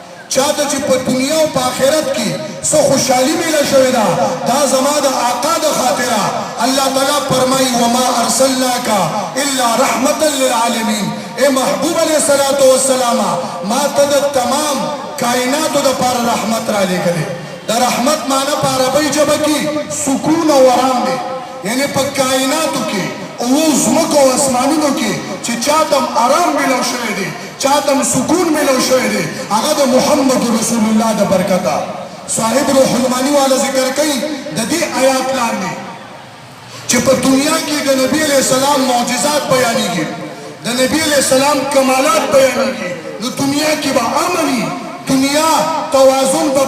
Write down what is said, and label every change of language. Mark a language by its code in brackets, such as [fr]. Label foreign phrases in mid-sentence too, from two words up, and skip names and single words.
[ps] چاته چې په دنیا او په آخرت کې څه خوشحالي میله شوې ده دا زما د آقا د خاطره الله تعالی فرمایي [ar] وما ارسلناک الا رحمتا للعالمین [ur] اے محبوب [ar] علیہ الصلوۃ والسلام [ps] ما ته د تمام کائناتو د پر رحمت را لګلې د رحمت معنی په عربی ژبه کې سکون او آرام دی یعنی په کائناتو کې او زمکو او اسمانونو کې چې چاته آرام ملو شوی دی چاته سکون ملو شوی دی هغه د محمد رسول الله د برکته صاحب روح المانی والا ذکر کوي د دې آیات لاندې چې په دنیا کې د نبی [ar] علیہ السلام [ps] معجزات بیانېږي د نبی [ar] علیہ السلام [ps] کمالات بیانېږي نو دنیا کې به امني دنیا توازن به